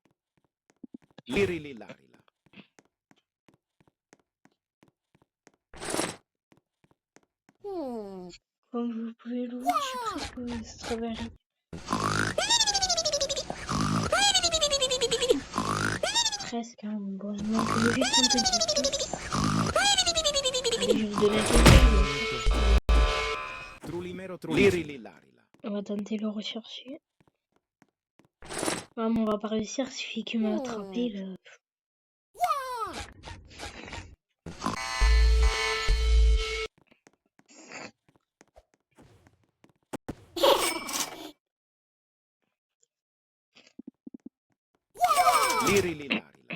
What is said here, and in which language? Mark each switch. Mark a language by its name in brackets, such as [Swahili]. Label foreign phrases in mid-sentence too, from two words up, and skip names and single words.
[French] Liri li larila. Comme vous pouvez le voir, je suis presque au strawberry. Presque, hein. Bon, il manque juste un peu de vitesse. Allez, je vais lui donner quelqu'un. Trulimero Liri li larila. On va tenter de le rechercher. Ouais, mais on va pas réussir, il suffit qu'il m'a attrapé là. Liri li larila.